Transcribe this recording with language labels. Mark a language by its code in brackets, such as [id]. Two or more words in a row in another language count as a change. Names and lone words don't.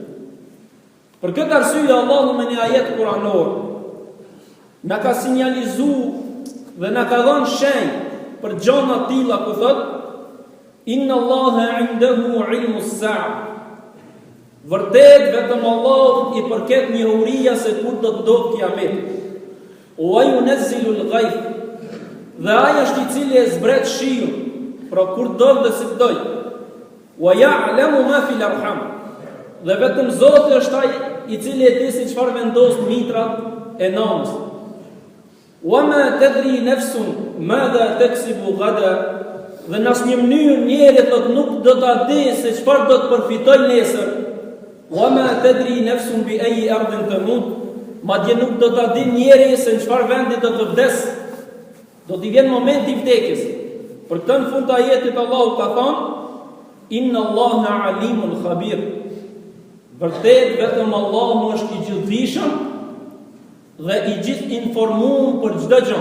[sq] Për këtë arsye Allahu me një ajet kuranor na ka sinjalizuar dhe na ka dhënë shenjë për gjëra të tilla ku thotë [ar] إن الله عنده علم الساعة. [sq] Vërtet, vetëm Allah i përket njohuria se kur do të ndodhë kiameti. [ar] وينزل الغيث. [sq] Dhe ai është i cili e zbret shiun, pra kur do dhe si doj. [ar] ويعلم ما في الأرحام. [sq] Dhe vetëm Zoti është ai i cili e di se çfarë vendos në mitrat e nënës. [ar] وما تدري نفس ماذا تكسب غدا. [sq] Dhe në asnjë mënyrë njeri nuk do ta di se çfarë do të përfitoj nesër. [ar] وما تدري نفس بأي أرض تموت. [sq] Madje nuk do ta di njeri se në çfarë vendi do të vdes. Do t'i vjen momenti i vdekjes. Për këtë në fund të ajetit Allahu ka thënë [ar] إن الله عليم خبير. [sq] Vërtet vetëm Allahu është i gjithdijshëm dhe i gjithë informuar për çdo gjë.